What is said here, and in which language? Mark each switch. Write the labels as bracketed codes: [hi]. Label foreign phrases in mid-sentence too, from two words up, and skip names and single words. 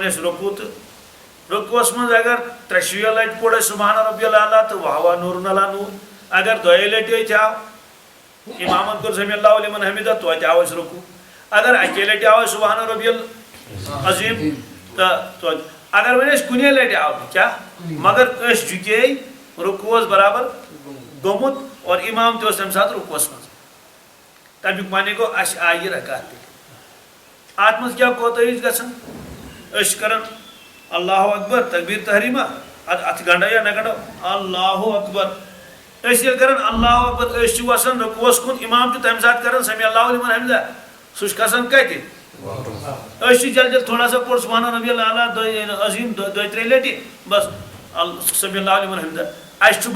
[ks] اَسہِ رُکوٗع تہٕ رُکوٗوس منٛز اگر 3 شیٚیہِ لٹہِ پوٚر اَسہِ [ar] سبحان ربی العلیٰ [ks] تہٕ واہ [ar] نوٗرن علیٰ نوٗر [ks] اگر 2 لٹہِ أتھۍ آو امامن کوٚر [ar] سمی اللہ لمن حمیدہ [ks] توتہِ آو اَسہِ رُکوٗع اگر 1 لٹہِ آو اَسہِ [ar] سبحان ربی العظیٖم [ks] تہٕ توتہِ اگر وۄنۍ اَسہِ کُنی لٹہِ آو نہٕ کیٛاہ مگر أسۍ جُکے رُکوٗعس برابر گوٚمُت اور امام تہِ اوس تمہِ ساتہٕ رُکوٗعس منٛز تمیُک معنی گوٚو اَسہِ آیہِ یہِ رکعت تہِ اتھ منٛز کیٛاہ کوتٲہی چھِ گژھان أسۍ چھِ کران [ar] اللہ اکبر [ks] تکبیر تحریمہ اتھ گنڈا یا نہ گنڈو [ar] اللہ اکبر [ks] أسۍ ییٚلہِ کران [ar] اللہ اکبر [ks] أسۍ چھِ وسان رُکوٗعس کُن امام چھُ تمہِ ساتہٕ کران [ar] سمی اللہ لمن حمیدہ [ks] سُہ چھُ کھسان کتہِ أسۍ چھِ جلدی [ur] تھوڑا سا [ks] پوٚر [ar] سبحان ربی العلیٰ عظیٖم [ks] 2-3 لٹہِ بس [ar] سمی اللہ لمن حمیدہ [ks] اَسہِ چھُ